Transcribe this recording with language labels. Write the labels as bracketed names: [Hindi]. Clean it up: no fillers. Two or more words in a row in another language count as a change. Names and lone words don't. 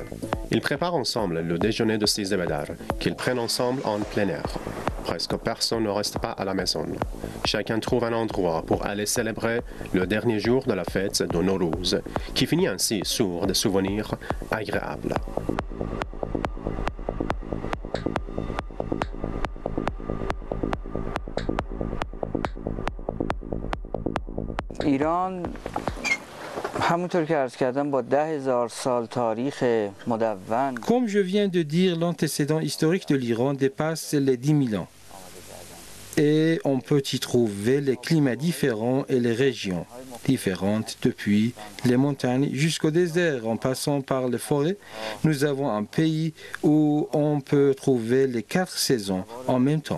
[French] Ils préparent ensemble le déjeuner de 6 de Badar, qu'ils prennent ensemble en plein air. Presque personne ne reste pas à la maison. Chacun trouve un endroit pour aller célébrer le dernier jour de la fête de Nowruz, qui finit ainsi sur des souvenirs agréables. [Persian] ایران همونطور که عرض کردم با 10,000 سال تاریخ مدون. [French] Comme je viens de dire, l'antécédent historique de l'Iran dépasse les 10 000 ans. Et on peut y trouver les climats différents et les régions différentes, depuis les montagnes jusqu'au désert, en passant par les forêts. Nous avons un pays où on peut trouver les 4 saisons en même temps.